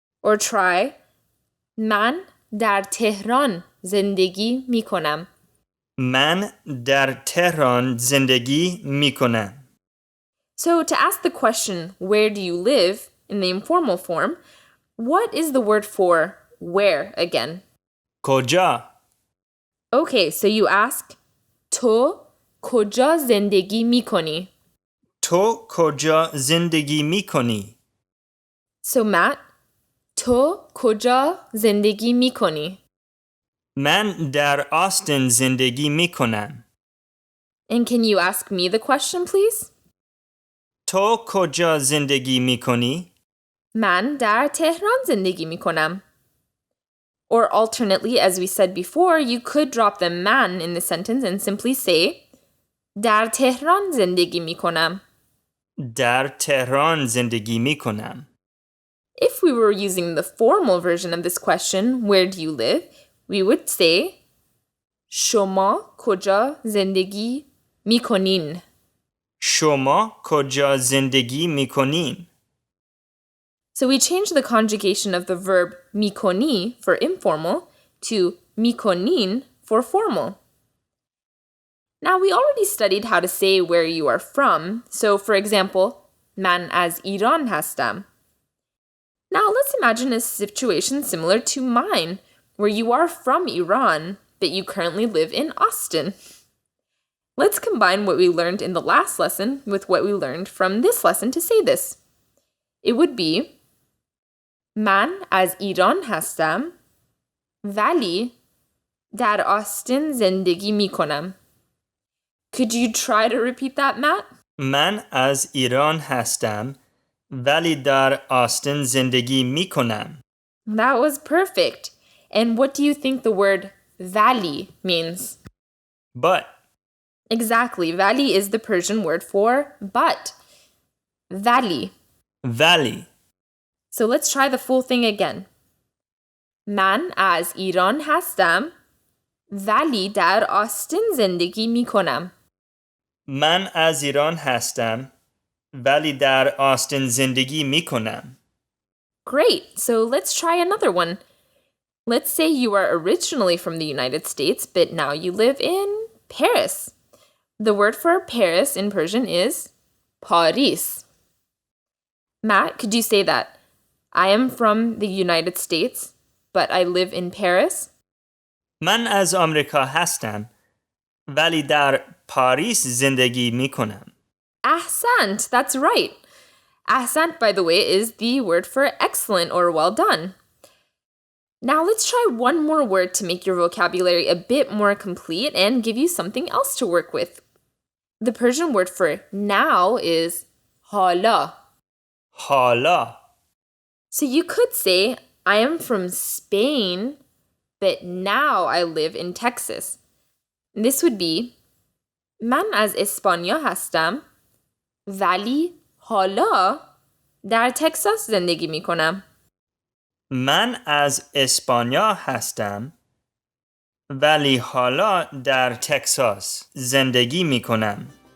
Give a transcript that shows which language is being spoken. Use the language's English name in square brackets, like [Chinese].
[English] Or try [Persian] من در تهران زندگی میکنم. من در تهران زندگی میکنم. [English] So to ask the question, where do you live, in the informal form, what is the word for where again? [Persian] کجا؟ [English] Okay, so you ask, [Persian] تو کجا زندگی میکنی? تو کجا زندگی میکنی؟ So Matt, تو کجا زندگی میکنی? من در آستین زندگی میکنم. [English] And can you ask me the question, please? [Persian] تو کجا زندگی میکنی؟ من در تهران زندگی میکنم. [English] Or alternately, as we said before, you could drop the man in the sentence and simply say [Persian] در تهران زندگی میکنم. در تهران زندگی میکنم. [English] If we were using the formal version of this question, where do you live? We would say [Persian] شما کجا زندگی میکنین. شما کجا زندگی میکنین؟ [English] So we change the conjugation of the verb mikoni for informal to mikonin for formal. Now, we already studied how to say where you are from. So, for example, man az Iran hastam. Now, let's imagine a situation similar to mine, where you are from Iran, but you currently live in Austin. Let's combine what we learned in the last lesson with what we learned from this lesson to say this. It would be man az Iran hastam, vali dar Austin zendegi mikonam. Could you try to repeat that, Matt? [Persian] من از ایران هستم ولی در آستین زندگی میکنم. [English] That was perfect. And what do you think the word valley means? But. Exactly. Valley is the Persian word for but. Valley. Valley. So let's try the full thing again. [Persian] من از ایران هستم ولی در آستین زندگی میکنم. من از ایران هستم ولی در آستین زندگی میکنم. [English] Great. So let's try another one. Let's say you are originally from the United States, but now you live in Paris. The word for Paris in Persian is Paris. Matt, could you say that? I am from the United States, but I live in Paris. [Persian] من از آمریکا هستم ولی در پاریس زندگی میکنم. [English] Ahsant, that's right. Ahsant, by the way, is the word for excellent or well done. Now let's try one more word to make your vocabulary a bit more complete and give you something else to work with. The Persian word for now is hala. [Persian] حالا. [English] So you could say, I am from Spain, but now I live in Texas. This would be [Persian] من از اسپانیا هستم ولی حالا در تگزاس زندگی می کنم. من از اسپانیا هستم ولی حالا در تگزاس زندگی می کنم.